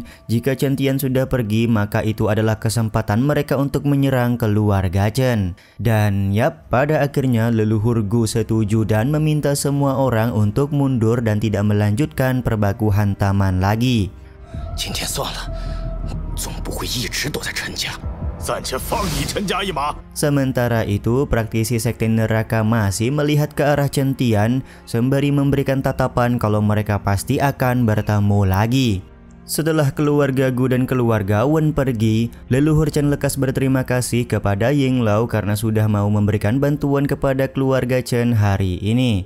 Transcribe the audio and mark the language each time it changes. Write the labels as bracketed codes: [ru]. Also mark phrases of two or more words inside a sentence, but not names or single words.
[id] Jika Chen Tian sudah pergi, maka itu adalah kesempatan mereka untuk menyerang keluarga Chen. Dan yap, pada akhirnya leluhur Gu setuju dan meminta semua orang untuk mundur dan tidak melanjutkan perbaku hantaman lagi. [zh] 今天算了，总不会一直躲在陈家。暂且放你陈家一马。 [id] Sementara itu, praktisi sekte neraka masih melihat ke arah Chen Tian sembari memberikan tatapan kalau mereka pasti akan bertemu lagi. Setelah keluarga Gu dan keluarga Wen pergi, leluhur Chen lekas berterima kasih kepada Ying Lao karena sudah mau memberikan bantuan kepada keluarga Chen hari ini.